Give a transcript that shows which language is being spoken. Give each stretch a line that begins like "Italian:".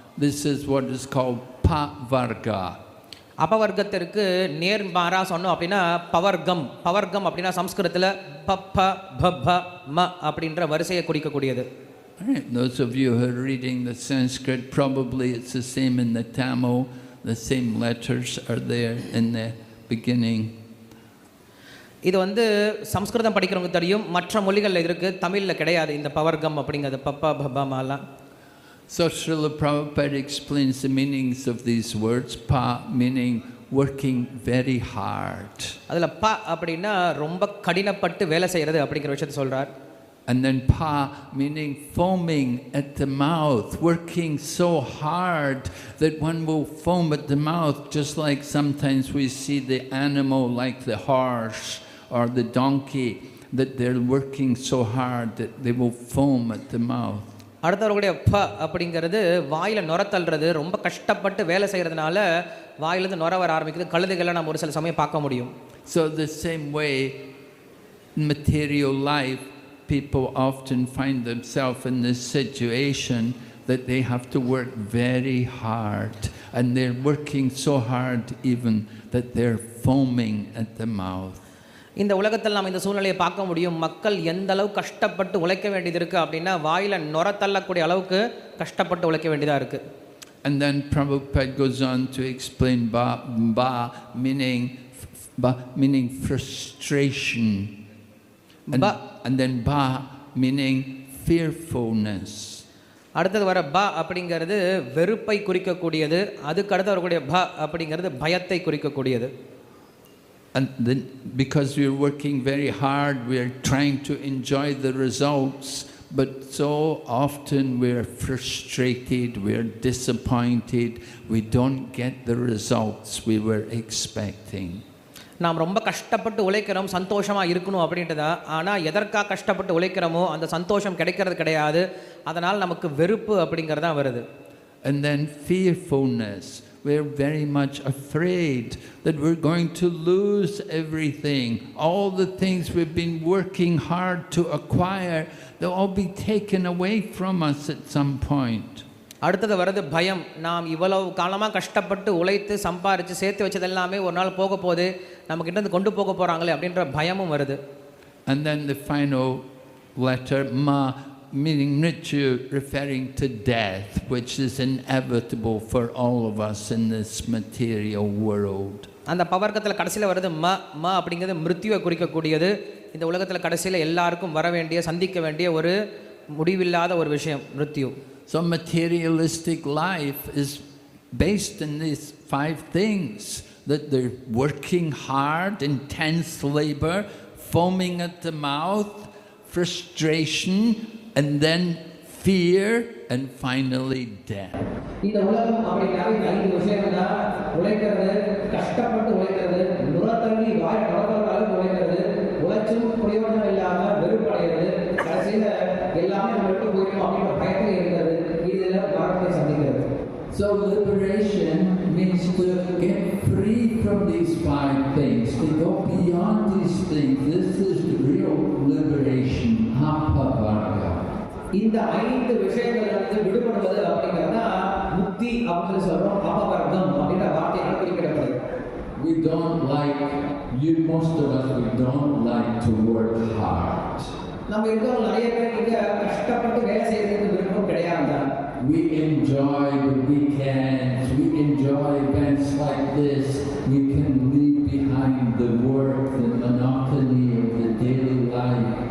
English: This is what is called pavarga.
Tamil: அபவர்க்கத்திற்கு நேர்மாறா சொன்னோம் அப்படின்னா பவர்க்கம் அப்படின்னா சம்ஸ்கிருதத்தில் பப்ப பப்ப ம அப்படின்ற வரிசையை குறிக்கக்கூடியது.
English: Those of you who are reading the Sanskrit, probably it's the same in the Tamil. The same letters are there in the beginning.
Tamil: இது சம்ஸ்கிருதம் படிக்கிறவங்க தெரியும், மற்ற மொழிகளில் இருக்கு, தமிழில் கிடையாது இந்த பவர்க்கம் அப்படிங்கிறது Papa Papa மாலாம்.
English: So Srila Prabhupada explains the meanings of these words. Pa meaning working very hard.
Tamil: அதில் ப அப்படின்னா ரொம்ப கடினப்பட்டு வேலை செய்கிறது அப்படிங்கிற விஷயத்தை சொல்கிறார்.
English: And then pa meaning foaming at the mouth, working so hard that one will foam at the mouth, just like sometimes we see the animal like the horse or the donkey, that they're working so hard that they will foam at the mouth.
Tamil: அடுத்தவர்களுடைய ப அப்படிங்கிறது வாயில நுர தள்ளுறது, ரொம்ப கஷ்டப்பட்டு வேலை செய்கிறதுனால வாயிலிருந்து நுர வர ஆரம்பிக்குது. கழுதைகளை நம்ம ஒரு சில சமயம் பார்க்க முடியும்.
English: So the same way in material life, people often find themselves in this situation that they have to work very hard, and they're working so hard even that they're foaming at the mouth.
Tamil: இந்த உலகத்தில் நாம் இந்த சூழ்நிலையை பார்க்க முடியும். மக்கள் எந்த அளவு கஷ்டப்பட்டு உழைக்க வேண்டியது இருக்குது அப்படின்னா வாயில நுர தள்ளக்கூடிய அளவுக்கு கஷ்டப்பட்டு உழைக்க வேண்டியதாக இருக்குது.
English: And then Prabhupada goes on to explain ba meaning frustration. And then ba meaning fearfulness.
Tamil: அடுத்தது வர ப அப்படிங்கிறது வெறுப்பை குறிக்கக்கூடியது. அதுக்கு அடுத்து வரக்கூடிய ப அப்படிங்கிறது பயத்தை குறிக்கக்கூடியது.
English: And then because we are working very hard, we are trying to enjoy the results, but so often we are frustrated, we are disappointed, we don't get the results we were expecting.
Tamil: நாம் ரொம்ப கஷ்டப்பட்டு உழைக்கிறோம், சந்தோஷமாக இருக்கணும் அப்படின்றதா. ஆனால் எதற்காக கஷ்டப்பட்டு உழைக்கிறோமோ அந்த சந்தோஷம் கிடைக்கிறது கிடையாது. அதனால் நமக்கு வெறுப்பு அப்படிங்கிறது தான் வருது.
English: And then fearfulness. We're very much afraid that we're going to lose everything. All the things we've been working hard to acquire, they'll all be taken away from us at some point.
Tamil: அடுத்தது வருது பயம். நாம் இவ்வளவு காலமாக கஷ்டப்பட்டு உழைத்து சம்பாரித்து சேர்த்து வச்சது எல்லாமே ஒரு நாள் போக போகுது, நமக்கிட்ட இருந்து கொண்டு போக போகிறாங்களே அப்படின்ற பயமும் வருது.
English: And then the final letter, ma, meaning mrityu referring to death, which is inevitable for all of us in this material world.
Tamil: அந்த பவர்க்கத்தில் கடைசியில் வருது ம அப்படிங்கிறது மிருத்யுவை குறிக்கக்கூடியது. இந்த உலகத்தில் கடைசியில் எல்லாருக்கும் வர வேண்டிய சந்திக்க வேண்டிய ஒரு முடிவில்லாத ஒரு விஷயம் மிருத்யு.
English: So materialistic life is based in these 5 things, that they're working hard, intense labor, foaming at the mouth, frustration, and then fear, and finally death.
Tamil: இந்த உலகம் அப்படினாலே 5 விஷயம் தான். உழைக்கிறது, கஷ்டப்பட்டு உழைக்கிறது, நுரத்தள்ளி வாய் கடப்பறதால உழைக்கிறது, உழைச்சும் பிரயோஜனம் இல்லாம வெறுப்படைகிறது, கடைசியில எல்லாமே நம்ம விட்டு போயிடும் அப்படிங்கிற பயத்தில் இருக்கிறது. இதெல்லாம் மரணத்தை சந்திக்கிறது.
English: So liberation means to get free from these 5 things, to go beyond these things. This is real liberation, apavarga.
Tamil: இந்த 5 விஷயங்களிலிருந்து விடுபடுவது அப்படிங்கிறதா முக்தி அப்படின்னு சொல்றோம். அபவர்க்கம் அப்படிங்கிற வார்த்தையால் குறிப்பிடப்படுது.
English: We don't like, most of us, we don't like to work hard.
Tamil: நம்ம இருக்கிறவங்க நிறைய பேர் இங்க கஷ்டப்பட்டு வேலை செய்யறதுக்கு விருப்பம் கிடையாது.
English: We enjoy the weekends, we enjoy events like this. We can leave behind the work, the monotony of the daily life.